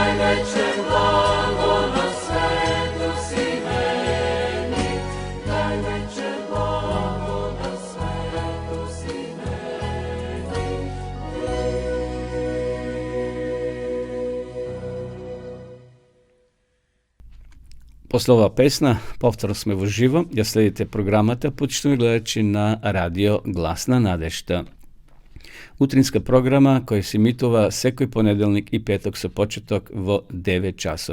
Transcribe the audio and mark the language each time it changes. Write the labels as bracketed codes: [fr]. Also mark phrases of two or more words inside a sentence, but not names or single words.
[sr] Najveće blago na svetu si meni, najveće blago na svetu si meni. [mk] После ова песна, повторно сме во живо, ја следите програмата, почитувани гледачи на радио Гласна надежда. Утринска програма која се емитува секој понеделник и петок со почеток во 9 часот.